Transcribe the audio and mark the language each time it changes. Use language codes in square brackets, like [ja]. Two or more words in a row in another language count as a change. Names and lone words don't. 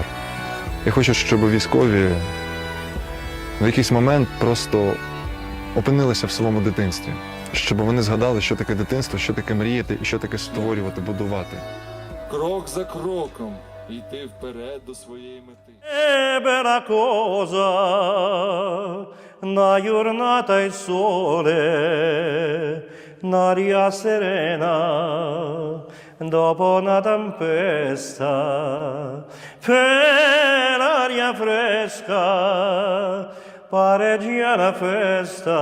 [uk] Я хочу, щоб військові в якийсь момент просто опинилися в своєму дитинстві. Щоб вони згадали, що таке дитинство, що таке мріяти і що таке створювати, будувати. Крок за кроком йти вперед до своєї мети. [nap] Bella cosa, una giornata e sole, un'aria serena, dopo una tempesta, per l'aria fresca, pareggia la festa.